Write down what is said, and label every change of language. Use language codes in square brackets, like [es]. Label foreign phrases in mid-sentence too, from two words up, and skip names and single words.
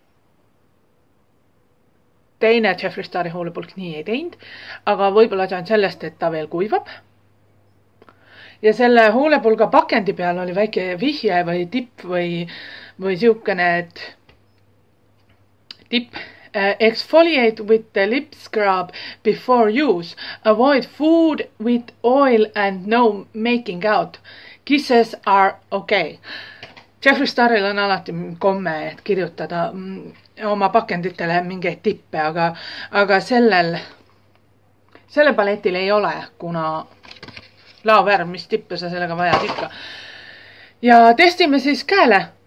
[et] Teine Jeffree Stari huulepulk nii ei teinud, aga võib-olla see on sellest, et ta veel kuivab. ja selle huulepulga pakendi peal oli väike vihje või tipp või siukene, et tipp. [en] Exfoliate with the lip scrub before use. Avoid food with oil and no making out. Kisses are okay. [et] Jeffree Staril on alati komme, et kirjutada oma pakenditele mingeid tippe, aga sellel paletil ei ole, kuna laovärv, mis tippe sa sellega vajad ikka. Ja testime siis käele.